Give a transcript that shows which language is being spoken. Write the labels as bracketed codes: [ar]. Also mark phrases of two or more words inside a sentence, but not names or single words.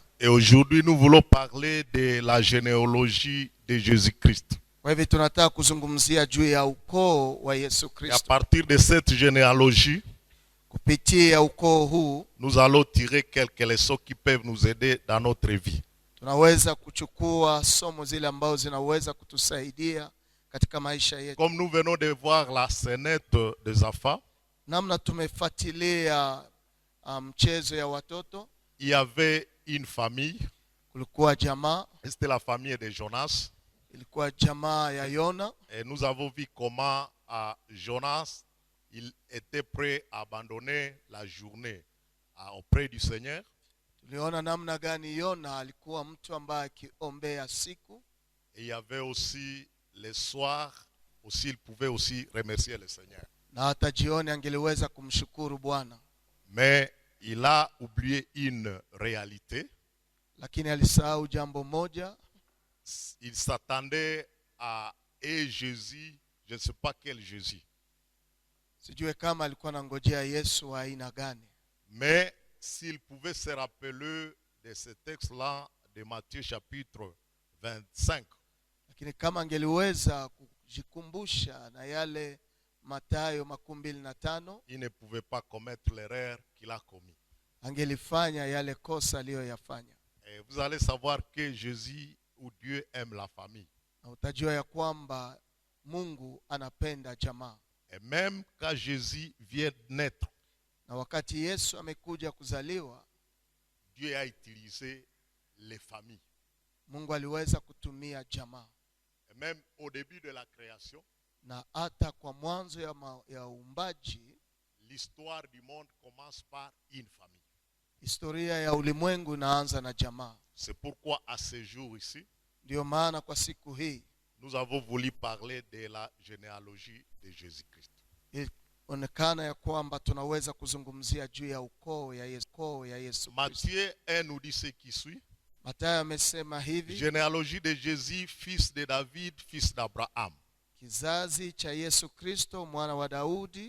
[fr] Et aujourd'hui nous voulons parler de la généalogie de Jésus-Christ. [sw] Kwa hivyo tunataka kuzungumzia juu ya ukoo wa Yesu Kristo. [fr] Et à partir de cette généalogie, [sw] kupitia ukoo huu, [fr] nous allons tirer quelques leçons qui peuvent nous aider dans notre vie. [sw] Tunaweza kuchukua somo zile ambazo zinaweza kutusaidia katika maisha yetu. [fr] Comme nous venons de voir la scénette des enfants, [sw] namna tumefuatilia mchezo ya watoto, [fr] il y avait une famille, [sw] kulikuwa jamaa, [fr] c'était la famille de Jonas, [sw] ilikuwa jamaa ya Yona, [fr] et nous avons vu comment Jonas il était prêt à abandonner la journée auprès du Seigneur. [sw] Tuliona namna gani Yona alikuwa mtu ambaye akiombea siku, [fr] et il y avait aussi le soir aussi il pouvait aussi remercier le Seigneur. [sw] Na hata jioni angeliweza kumshukuru Bwana. [fr] Mais il a oublié une réalité. [sw] Lakini alisahau jambo moja. [fr] Il s'attendait à Jésus, je ne sais pas quel Jésus. [sw] Sijue kama alikuwa anangojea Yesu wa aina gani. [fr] Mais s'il pouvait se rappeler de ce texte-là de Matthieu chapitre 25. [sw] Lakini kama angeliweza kujikumbusha na yale Mathayo 25, [fr] il ne pouvait pas commettre l'erreur qu'il a commis. [sw] Angelifanya yale kosa aliyoyafanya. [fr] Et vous allez savoir que Jésus ou Dieu aime la famille. [sw] Na utajua ya kwamba Mungu anapenda jamaa. [fr] Et même quand Jésus vient naître, [sw] na wakati Yesu amekuja kuzaliwa, [fr] Dieu a utilisé les familles. [sw] Mungu aliweza kutumia jamaa. [fr] Et même au début de la création, [sw] na hata kwa mwanzo ya uumbaji, [fr] l'histoire du monde commence par une famille. [sw] Historia ya ulimwengu inaanza na jamaa. [fr] C'est pourquoi à ce jour ici, [sw] ndio maana kwa siku hii [fr] nous avons voulu parler de la généalogie de Jésus-Christ. [sw] Onekana ya kwamba tunaweza kuzungumzia juu ya ukoo ya Yesu. [fr] Matthieu 1 nous dit ce qui suit. [sw] Mathayo amesema hivi. [fr] Généalogie de Jésus, fils de David, fils d'Abraham. [sw] Kizazi cha Yesu Kristo, mwana wa Daudi.